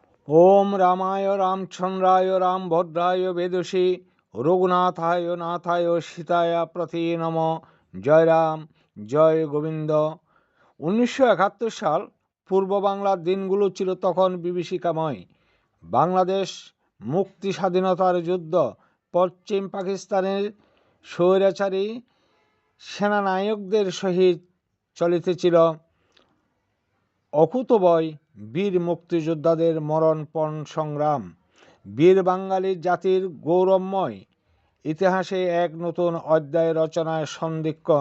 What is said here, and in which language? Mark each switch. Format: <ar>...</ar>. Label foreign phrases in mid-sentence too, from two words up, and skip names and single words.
<sa>ओम रामाय रामचंद्राय रामभद्राय वेदसी रघुनाथाय नाथाय सीताय प्रति नम। जय राम जय गोविंद।</sa> <bn>1971 সাল পূর্ব বাংলার দিনগুলো ছিল তখন বিভীষিকাময়। বাংলাদেশ মুক্তি স্বাধীনতার যুদ্ধ পশ্চিম পাকিস্তানের স্বৈরাচারী সেনানায়কদের সহিত চলিতেছিল। অকুতোভয় বীর মুক্তিযোদ্ধাদের মরণপণ সংগ্রাম বীর বাঙালি জাতির গৌরবময় ইতিহাসে এক নতুন অধ্যায় রচনায় সন্ধিক্ষণ।</bn>